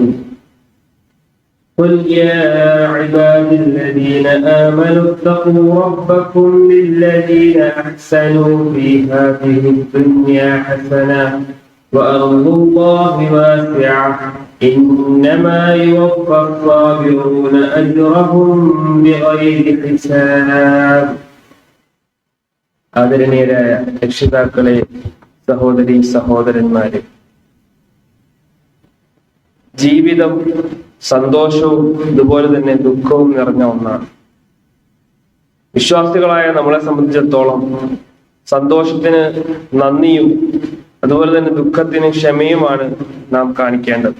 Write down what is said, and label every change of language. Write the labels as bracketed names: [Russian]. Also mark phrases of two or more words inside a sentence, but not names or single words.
[Arabic] قل يا عبادي الذين آمنوا اتقوا ربكم للذين أحسنوا في هذه الدنيا حسنة وأرض الله واسعة إنما يوفى الصابرون أجرهم بغير حساب. [Malayalam] ആദരണീയരായ രക്ഷിതാക്കളെ, സഹോദരി സഹോദരന്മാരെ, ജീവിതം സന്തോഷവും ഇതുപോലെ തന്നെ ദുഃഖവും നിറഞ്ഞ ഒന്നാണ്. വിശ്വാസികളായ നമ്മളെ സംബന്ധിച്ചിടത്തോളം സന്തോഷത്തിന് നന്ദിയും അതുപോലെ തന്നെ ദുഃഖത്തിന് ക്ഷമയുമാണ് നാം കാണിക്കേണ്ടത്.